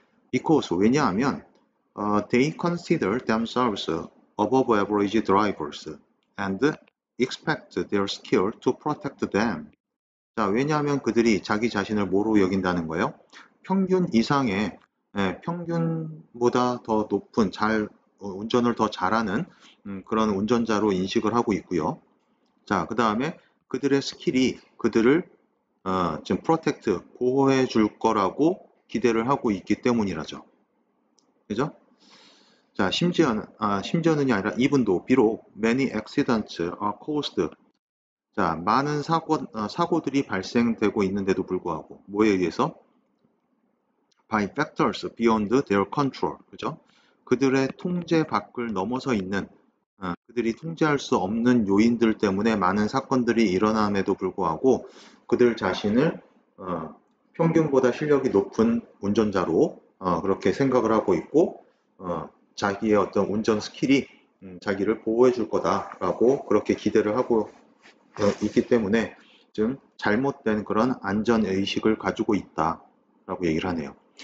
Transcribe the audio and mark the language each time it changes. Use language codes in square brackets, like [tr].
[en] Because, [ko] 왜냐하면 [en] they consider themselves above average drivers and expect their skill to protect them. [ko] 자, 왜냐하면 그들이 자기 자신을 뭐로 여긴다는 거예요? 평균 이상의, 평균보다 더 높은, 운전을 더 잘하는 그런 운전자로 인식을 하고 있고요. 자, 그 다음에 그들의 스킬이 그들을 지금 프로텍트, 보호해 줄 거라고 기대를 하고 있기 때문이라죠. 그죠? 자, 심지어는이 아니라 이분도 비록 [en] many accidents are caused. [ko] 자, 많은 사고들이 발생되고 있는데도 불구하고 뭐에 의해서? [en] by factors beyond their control. [ko] 그죠? 그들의 통제 밖을 넘어서 있는 그들이 통제할 수 없는 요인들 때문에 많은 사건들이 일어남에도 불구하고 그들 자신을 평균보다 실력이 높은 운전자로 그렇게 생각을 하고 있고 자기의 어떤 운전 스킬이 자기를 보호해 줄 거다라고 그렇게 기대를 하고 있기 때문에 좀 잘못된 그런 안전의식을 가지고 있다라고 얘기를 하네요.